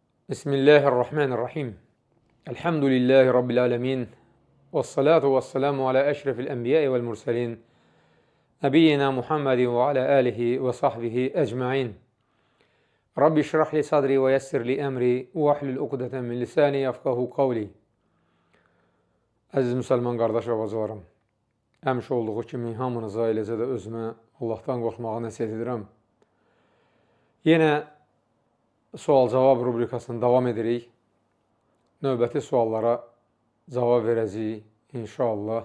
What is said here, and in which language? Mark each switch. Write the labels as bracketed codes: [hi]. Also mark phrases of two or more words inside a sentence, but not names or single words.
[ar] بسم الله الرحمن الرحيم. الحمد لله رب العالمين. والصلاة والسلام على أشرف الأنبياء والمرسلين. نبينا محمد وعلى آله وصحبه أجمعين. رب اشرح صدري ويسر لي أمري واحلل عقدة من لساني يفقهوا قولي. [az] Əziz müsəlman qardaş və bacılarım, həmişə olduğu kimi hamınıza, eləcə də özümə Allahdan qorxmağı nəsihət edirəm. Yenə sual-cavab rubrikasını davam edirik. Növbəti suallara cavab verəcəyik inşallah.